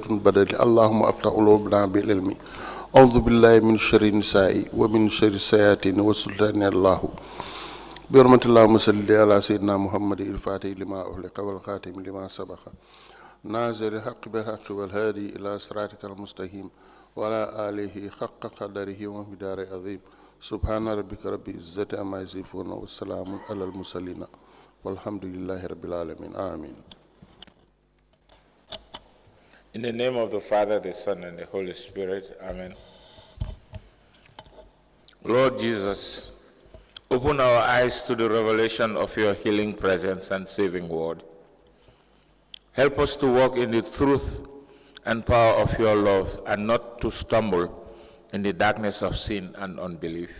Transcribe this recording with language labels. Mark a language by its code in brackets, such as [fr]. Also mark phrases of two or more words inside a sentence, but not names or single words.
[ar] بدل اللهم افتح قلوبنا بالعلم أعوذ بالله من شر النساء ومن شر الشياطين والسلطان الله بحرمة اللهم صل على سيدنا محمد الفاتح لما أغلق والخاتم لما سبق ناصر الحق بالحق والهادي إلى صراطك المستقيم وعلى آله حق قدره ومقداره عظيم سبحان ربك رب العزة عما يصفون والسلام على المرسلين والحمد لله رب العالمين آمين. [en] In the name of the Father, the Son, and the Holy Spirit, Amen. Lord Jesus, open our eyes to the revelation of your healing presence and saving word. Help us to walk in the truth and power of your love, and not to stumble in the darkness of sin and unbelief.